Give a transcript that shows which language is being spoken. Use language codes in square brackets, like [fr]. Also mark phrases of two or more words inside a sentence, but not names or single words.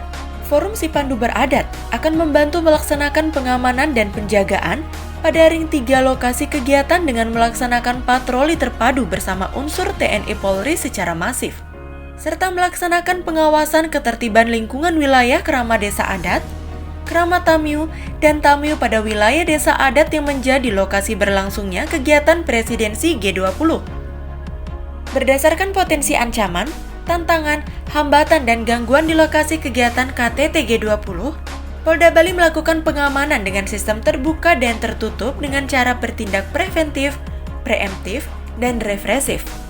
[id] Forum Sipandu Beradat akan membantu melaksanakan pengamanan dan penjagaan pada ring 3 lokasi kegiatan dengan melaksanakan patroli terpadu bersama unsur TNI Polri secara masif, serta melaksanakan pengawasan ketertiban lingkungan wilayah Krama Desa Adat, Krama Tamiu, dan Tamiu pada wilayah desa adat yang menjadi lokasi berlangsungnya kegiatan presidensi G20. Berdasarkan potensi ancaman, tantangan, hambatan, dan gangguan di lokasi kegiatan KTT G20, Polda Bali melakukan pengamanan dengan sistem terbuka dan tertutup dengan cara bertindak preventif, preemptif, dan represif.